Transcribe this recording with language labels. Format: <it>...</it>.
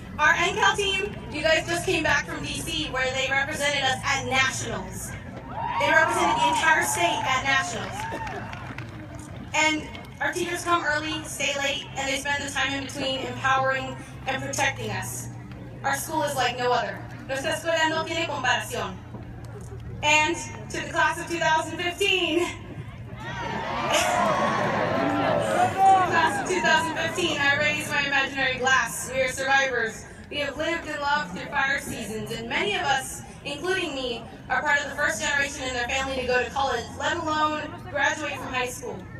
<en>Our NCAL team, you guys just came back from DC where they represented us at Nationals. They represented the entire state at Nationals. And our teachers come early, stay late, and they spend the time in between empowering and protecting us. Our school is like no other.</en> <es>Nuestra escuela no tiene comparación.</es> <en>And to the class of 2015, class of 2015, I raise my imaginary glass. We are survivors. We have lived and loved through fire seasons, and many of us, including me, are part of the first generation in their family to go to college, let alone graduate from high school.</en>